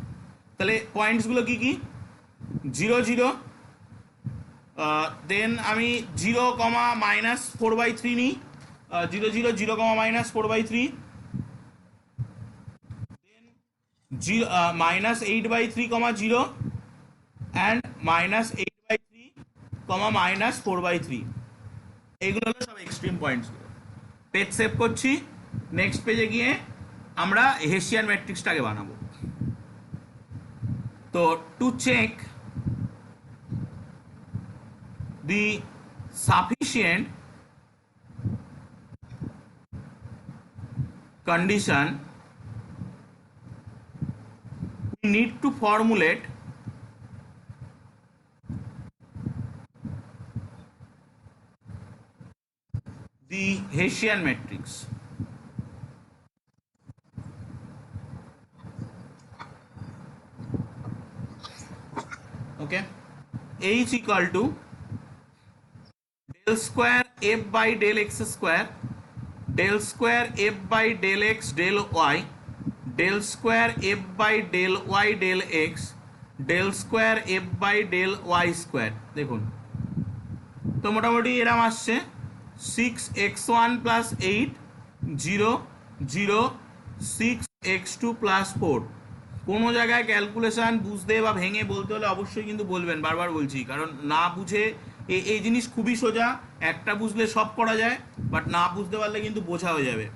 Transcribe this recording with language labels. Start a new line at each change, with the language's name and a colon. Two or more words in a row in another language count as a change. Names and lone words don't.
Bangla: তাহলে পয়েন্টসগুলো কি কি, 0 0, দেন আমি 0, -4/3 নিই, 0 0 0, -4/3, দেন -8/3, 0 অ্যান্ড -8/3, -4/3। এইগুলো হলো সব এক্সট্রিম পয়েন্টসগুলো।
English: page save
Bangla: করছি,
English: next page
Bangla: গিয়ে আমরা হেসিয়ান ম্যাট্রিক্সটাকে বানাবো।
English: তো to check the sufficient condition, we need to formulate the Hessian matrix. Okay, H equal to del square f by del x square, del square f by del x del y, del square f by del y del x, del square f by del y square।
Bangla: দেখুন, তো মোটামুটি এরকম আসছে 6x1 plus 8, 0 0, 6
English: x two plus four.
Bangla: কোনো জায়গায় ক্যালকুলেশন বুঝতে বা ভেঙে বলতে হলে অবশ্যই কিন্তু বলবেন, বারবার বলছি, কারণ না বুঝে এই জিনিস খুবই সোজা, একটা বুঝলে সব করা যায়, বাট না বুঝতে পারলে কিন্তু বোঝা হয়ে যাবে।